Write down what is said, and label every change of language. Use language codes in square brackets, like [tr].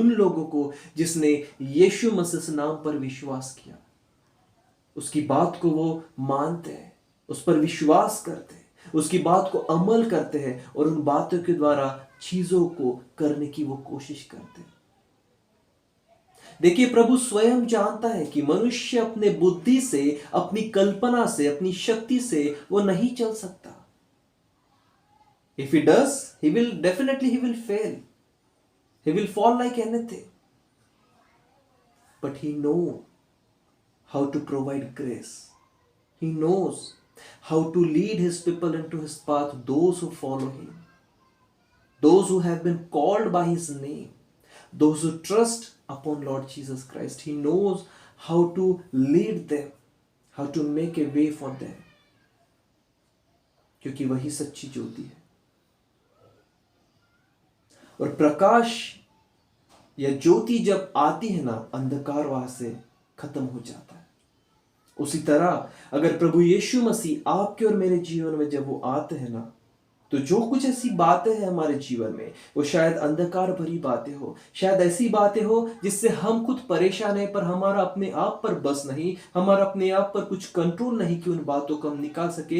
[hi] उन लोगों को जिसने यीशु मसीह नाम पर विश्वास किया, उसकी बात को वो मानते हैं, उस पर विश्वास करते हैं, उसकी बात को अमल करते हैं और उन बातों के द्वारा चीजों को करने की वो कोशिश करते हैं। देखिए, प्रभु स्वयं जानता है कि मनुष्य अपने बुद्धि से, अपनी कल्पना से, अपनी शक्ति से वो नहीं चल सकता। [en] If he does, he will fail. He will fall like anything. But he knows how to provide grace. He knows how to lead his people into his path, those who follow him, those who have been called by his name, those who trust upon Lord Jesus Christ. He knows how to lead them, how to make a way for them. [hi] क्योंकि वही सच्ची ज्योति है। और प्रकाश या ज्योति जब आती है ना, अंधकार वहां से खत्म हो जाता है। उसी तरह अगर प्रभु यीशु मसीह आपके और मेरे जीवन में जब वो आते हैं ना, तो जो कुछ ऐसी बातें हैं हमारे जीवन में, वो शायद अंधकार भरी बातें हो, शायद ऐसी बातें हो जिससे हम खुद परेशान है, पर हमारा अपने आप पर बस नहीं, हमारा अपने आप पर कुछ कंट्रोल नहीं कि उन बातों को हम निकाल सके।